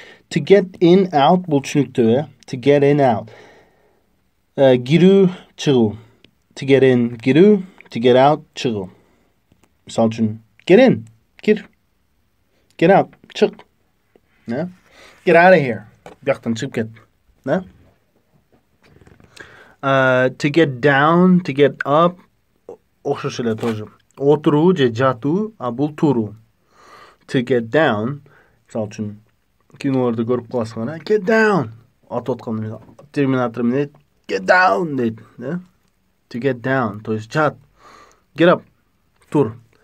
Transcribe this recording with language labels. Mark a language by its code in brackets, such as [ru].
[en] To get in, out [ky] бул түшүнүктүү, [en] To get in, out. [ky] Кирүү, чыгуу. [en] To get in, [ky] кирүү. [en] To get out, [ky] чыгуу. Мисалы үчүн, [en] get in, [ky] кир. [en] Get out, [ky] чык. [en] Get out of here. [ky] Бияктан чыгып кет. [en] To get down, to get up, [ky] окшош эле [ru] тоже. [ky] Отуруу же жатуу, а бул туруу. [en] To get down, [ky] мисалы үчүн, кинолордо көрүп каласың, [en] get down. [ky] Атып атканда терминатор менен [en] get down [ky] дейт, [en] To get down, [ru] то есть [ky] жат. [en] Get up, [ky] тур.